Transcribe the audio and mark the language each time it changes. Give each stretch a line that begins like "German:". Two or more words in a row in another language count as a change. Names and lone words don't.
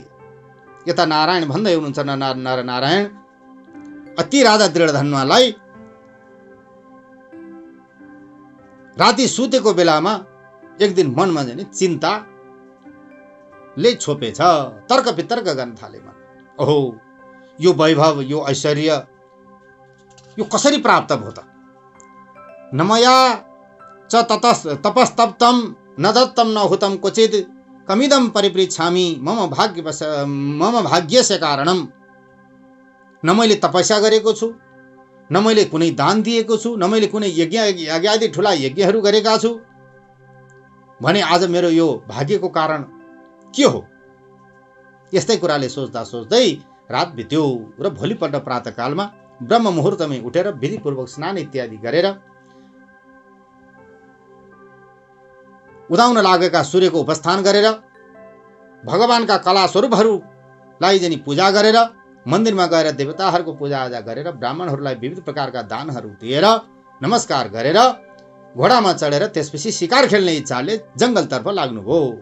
Nepali: यता नारायण भन्दै हुनुहुन्छ नर नारायण अति राजा दृढधनुवालाई राति सुतेको बेलामा एक दिन मनमा जाने चिन्ताले छोपेछ, तर्क वितर्क गर्न थाले। ओहो, यो वैभव, यो ऐश्वर्य यो कसरी प्राप्त भयो त?
Sanskrit: न मया च तपस्तप्तं न दत्तं न हुतं क्वचित् कमिदं परिपृच्छामि मम भाग्यस्य कारणम।
Nepali: न मैले तपस्या गरेको छु, न मैले कुनै दान दिएको छु, न मैले कुनै यज्ञ ठुला यज्ञहरू गरेका छु भने आज मेरो यो भाग्यको कारण के हो? यस्तै कुराले सोच्दा सोच्दै रात बित्यो र भोलिपल्ट प्रातःकालमा ब्रह्म मुहुर्तमै उठेर विधिपूर्वक स्नान इत्यादि गरेर उदाउन लागेका सूर्यको उपस्थान गरेर भगवानका कला स्वरूपहरूलाई जनी पूजा गरेर मन्दिरमा गएर देवताहरूको पूजाआजा गरेर ब्राह्मणहरूलाई विविध प्रकारका दानहरू दिएर नमस्कार गरेर घोडामा चढेर त्यसपछि शिकार खेल्ने इच्छाले जङ्गलतर्फ लाग्नुभयो।